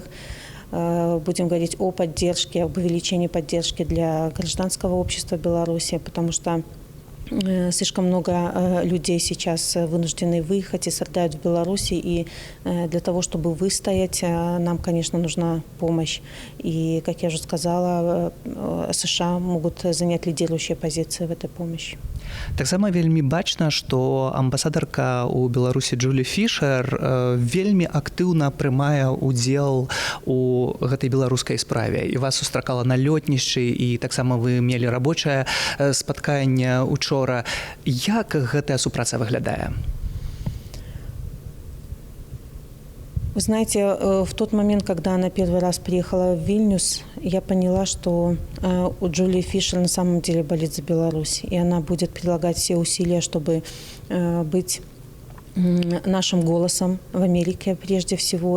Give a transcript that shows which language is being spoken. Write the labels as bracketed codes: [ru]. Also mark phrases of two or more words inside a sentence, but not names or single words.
[ru] Будем говорить о поддержке, об увеличении поддержки для гражданского общества Беларуси, потому что слишком много людей сейчас вынуждены выехать и страдают в Беларуси, и для того, чтобы выстоять, нам, конечно, нужна помощь. И, как я уже сказала, США могут занять лидирующие позиции в этой помощи. [be] Таксама вельмі бачна, што амбасадарка ў Беларусі Джулі Фішер вельмі актыўна прымае ўдзел у гэтай беларускай справе. І вас сустракала на лётнішчы, і таксама вы мелі рабочае спатканне учора. Як гэтая супраца выглядае? [ru] Вы знаете, в тот момент, когда она первый раз приехала в Вильнюс, я поняла, что у Джулии Фишер на самом деле болит за Беларусь. И она будет прилагать все усилия, чтобы быть нашим голосом в Америке прежде всего.